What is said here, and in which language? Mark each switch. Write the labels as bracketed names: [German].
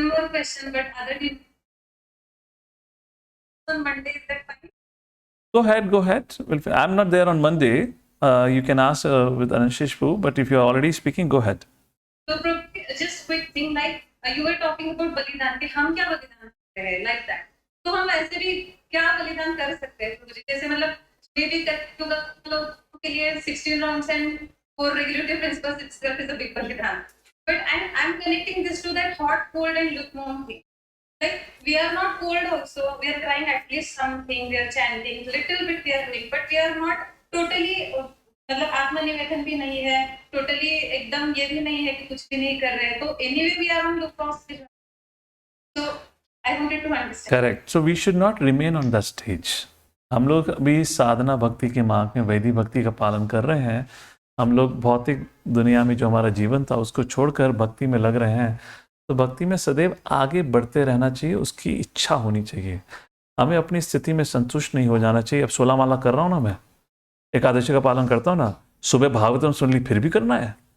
[English] question, but other people on Monday, is that fine? Go ahead. Well, I'm not there on Monday. You can ask with Anshishpu, but if you're already speaking, go ahead. So just quick thing, like you were talking about बलिदान [Hindi] कि हम क्या बलिदान करते हैं, [English] like that. [Hindi] तो हम ऐसे भी क्या बलिदान कर सकते हैं, तो जैसे मतलब मे बी लोगों के लिए [English] 16 rounds and 4 regulative principles itself is a big [Hindi] बलिदान. [English] But I'm connecting this to that hot, cold and lukewarm thing. Like we are not cold also, we are trying at least something, we are chanting, little bit we are doing, but we are not totally [Hindi] मतलब आत्मनिवेदन भी नहीं है, totally एकदम ये भी नहीं है कि कुछ भी नहीं कर रहे हैं, [English] तो anyway we are on the process. So I wanted to understand. Correct. So we should not remain on that stage. [Hindi] हम लोग अभी साधना भक्ति के मार्ग में वैदिक भक्ति का पालन कर रहे हैं. हम लोग भौतिक दुनिया में जो हमारा जीवन था उसको छोड़कर भक्ति में लग रहे हैं. तो भक्ति में सदैव आगे बढ़ते रहना चाहिए, उसकी इच्छा होनी चाहिए. हमें अपनी स्थिति में संतुष्ट नहीं हो जाना चाहिए. अब 16 माला कर रहा हूँ ना, मैं एकादशी का पालन करता हूँ ना, सुबह भागवतम सुन ली फिर भी करना है.